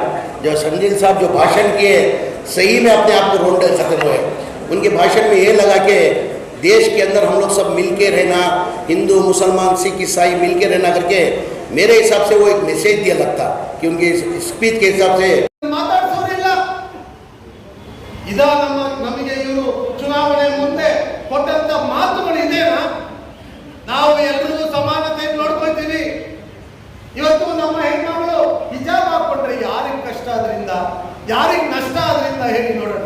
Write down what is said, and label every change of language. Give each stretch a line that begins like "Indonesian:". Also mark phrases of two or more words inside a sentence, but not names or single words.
Hindi: जो संदीप साहब जो भाषण किए सही में अपने आप को रोंडे खत्म हुए। उनके भाषण में ये लगा कि देश के अंदर हम लोग सब मिल के रहना, हिंदू मुसलमान सिख ईसाई मिल के रहना करके मेरे हिसाब से वो एक मैसेज दिया लगता कि उनकी स्पीच के हिसाब से
Kannada: ನಮಗೆ ಇವರು ಚುನಾವಣೆ ಮುಂದೆ ಕೊಟ್ಟಂತ ಮಾತುಗಳು ಇದೇನಾ? ನಾವು ಎಲ್ಲರೂ ಸಮಾನತೆ ನೋಡ್ಕೊಳ್ತೀವಿ. ಇವತ್ತು ನಮ್ಮ ಹೆಣ್ಮಗಳು ಹಿಜಾಬ್ ಹಾಕೊಂಡ್ರೆ ಯಾರಿಗೆ ಕಷ್ಟ ಆದ್ರಿಂದ, ಯಾರಿಗೆ ನಷ್ಟ ಆದ್ರಿಂದ ಹೇಳಿ ನೋಡೋಣ.